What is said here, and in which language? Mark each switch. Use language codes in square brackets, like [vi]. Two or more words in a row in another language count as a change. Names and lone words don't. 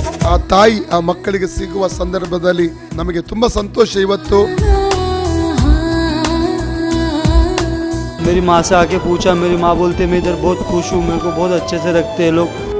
[kn] ಆ ತಾಯಿ ಆ ಮಕ್ಕಳಿಗೆ ಸಿಗುವ ಸಂದರ್ಭದಲ್ಲಿ ನಮಗೆ ತುಂಬಾ ಸಂತೋಷ ಇವತ್ತು. [hi] मेरी माँ से आके पूछा, मेरी माँ बोलते मैं इधर बहुत खुश हूँ, मेरे को बहुत अच्छे से रखते हैं लोग,